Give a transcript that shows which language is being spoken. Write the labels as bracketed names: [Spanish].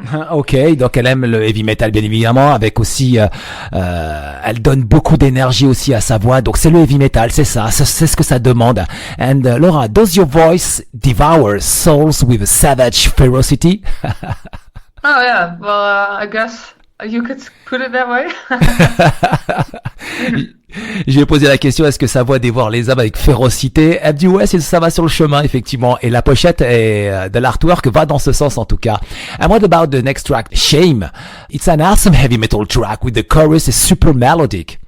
[French] Ok, donc elle aime le heavy metal bien évidemment, avec aussi, elle donne beaucoup d'énergie aussi à sa voix, donc c'est le heavy metal, c'est ça, c'est ce que ça demande. [English] And Laura, does your voice devour souls with a savage ferocity? Oh yeah, well, I guess you could put it that way. [French] Je lui ai posé la question, est-ce que sa voix dévore les âmes avec férocité? Elle dit ouais, ça va sur le chemin, effectivement. Et la pochette de l'artwork va dans ce sens, en tout cas. [English] And what about the next track, Shame? It's an awesome heavy metal track with the chorus is super melodic.